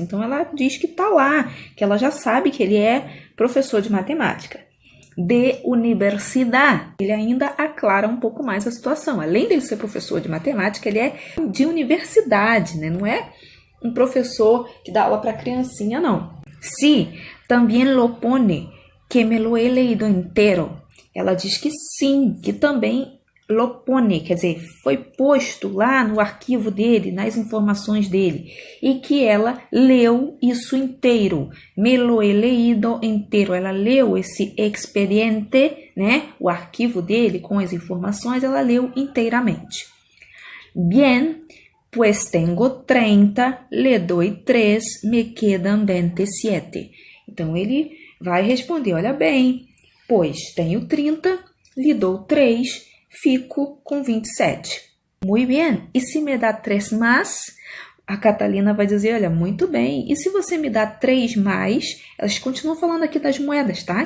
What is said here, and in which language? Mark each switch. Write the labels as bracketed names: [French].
[Portuguese] Então, ela diz que está lá, que ela já sabe que ele é professor de matemática. De universidade. Ele ainda aclara um pouco mais a situação. Além dele ser professor de matemática, ele é de universidade, né? Não é um professor que dá aula para criancinha, não. [Spanish] Sí, también lo pone, que me lo he leído entero. [Portuguese] Ela diz que sim, que também [Spanish] lo pone, [Portuguese] quer dizer, foi posto lá no arquivo dele, nas informações dele, e que ela leu isso inteiro. [Spanish] Me lo he leído [Portuguese] inteiro. Ela leu esse expediente, né, o arquivo dele com as informações, ela leu inteiramente. [Spanish] Bien, pues tengo 30, le doy 3, me quedan 27. [Portuguese] Então, ele vai responder, olha bem, pois tenho 30, lhe dou 3, fico com 27. [Spanish] Muy bien. [Portuguese] E se me dá 3 mais? A Catalina vai dizer, olha, muito bem. E se você me dá 3 mais? Elas continuam falando aqui das moedas, tá?